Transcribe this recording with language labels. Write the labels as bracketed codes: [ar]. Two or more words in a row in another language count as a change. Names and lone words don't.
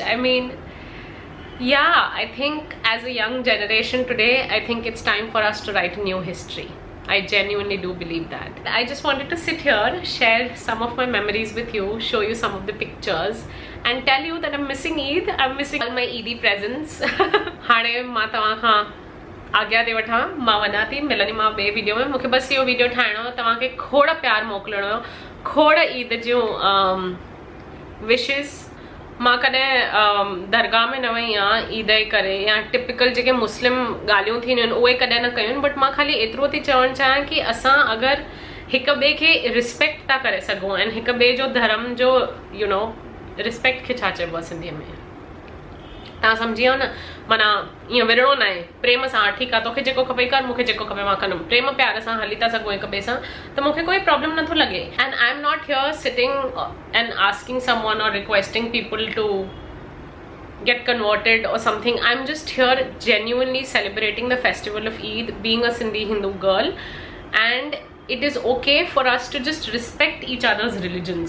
[en] I mean, yeah, I think as a young generation today, I think it's time for us to write a new history. I genuinely do believe that. I just wanted to sit here, share some of my memories with you, show you some of the pictures, and tell you that I'm missing Eid. I'm missing all my Eid presents. [sd] हाणे मां तव्हां खां आज्ञा दे वठां, मां वञा थी, मिलनी मां ॿिए वीडियो में. मूंखे बस इहो वीडियो ठाहिणो हो, तव्हांखे खोड़ प्यार मोकिलणो हो, खोड़ ईद जूं विशिस. मां कॾहिं दरगाह में न वई आहियां ईद जे करे, या टिपिकल जेके मुस्लिम ॻाल्हियूं थींदियूं आहिनि उहे कॾहिं न कयूं, बट मां ख़ाली एतिरो थी चवणु चाहियां कि असां अगरि हिक ॿिए खे रिस्पेक्ट था करे सघूं, ऐं हिक ॿिए जो धर्म जो, [en] you know, [sd] रिस्पेक्ट खे छा चइबो आहे सिंधीअ में, तव्हां सम्झी वियो न, माना ईअं विढ़णो न आहे, प्रेम सां ठीकु आहे, तोखे जेको खपे कर, मूंखे जेको खपे मां कंदुमि, प्रेम प्यार सां हली था सघूं हिक ॿिए सां, त मूंखे कोई प्रॉब्लम नथो लॻे। [en] and I am not here sitting and asking someone or requesting people to get converted or something. I'm just here genuinely celebrating the festival of Eid, being a Sindhi Hindu girl, and it is okay for us to just respect each other's religions.